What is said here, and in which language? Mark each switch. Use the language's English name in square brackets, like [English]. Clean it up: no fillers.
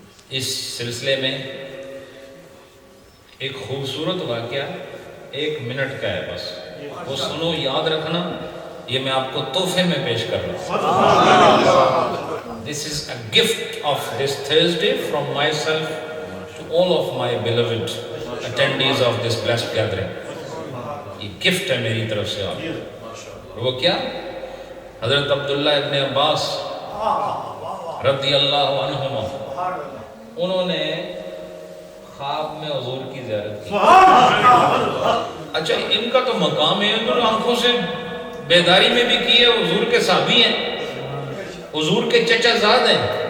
[Urdu] اس سلسلے میں ایک خوبصورت واقعہ 1 منٹ کا ہے، بس وہ سنو، یاد رکھنا. یہ میں آپ کو تحفے میں پیش کر رہا ہوں. [English] This is a gift of this Thursday from myself to all of my beloved attendees of this blessed gathering. [Urdu] یہ گفٹ ہے میری طرف سے آپ. وہ کیا؟ حضرت عبداللہ ابن عباس رضی اللہ عنہما، انہوں نے خواب میں حضور کی زیارت کی. اچھا ان کا تو مقام ہے، انہوں نے آنکھوں سے بیداری میں بھی کی ہے، حضور کے صحابی ہیں، حضور کے چچا زاد ہیں.